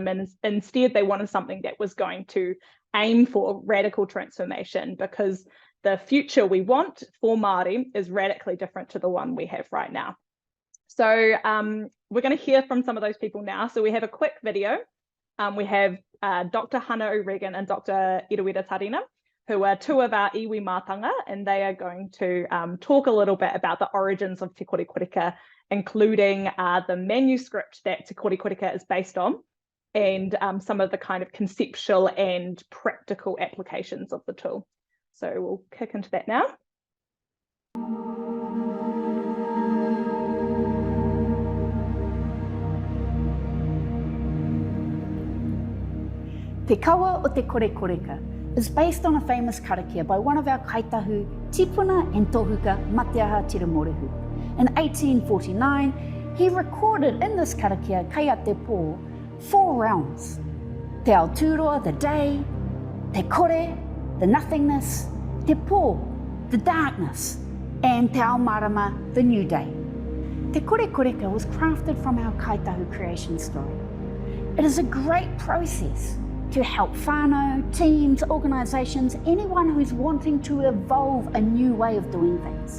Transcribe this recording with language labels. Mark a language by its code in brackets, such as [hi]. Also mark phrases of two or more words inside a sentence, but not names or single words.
[en] And instead, they wanted something that was going to aim for radical transformation, because the future we want for Māori is radically different to the one we have right now. So we're going to hear from some of those people now. So we have a quick video. We have Dr. Hannah O'Regan and Dr. Iruira Tarina, who are two of our [mi] iwi mātanga, [en] and they are going to talk a little bit about the origins of Te Korekoreka, including the manuscript that Te Korekoreka is based on, and some of the kind of conceptual and practical applications of the tool. So we'll kick into that now. [mi] Te kawa o Te Korekoreka [en] is based on a famous karakia by one of our kaitahu, Tipuna and Tohuka Mateaha Tiramorehu. In 1849, he recorded in this karakia, [mi] Kei a te pō, [en] 4 realms: Te Aotearoa, the day; Te Kore, the nothingness; Te pō, the darkness; and Te Aomarama, the new day. Te Korekoreka was crafted from our kaitahu creation story. It is a great process to help whānau, teams, organisations, anyone who's wanting to evolve a new way of doing things.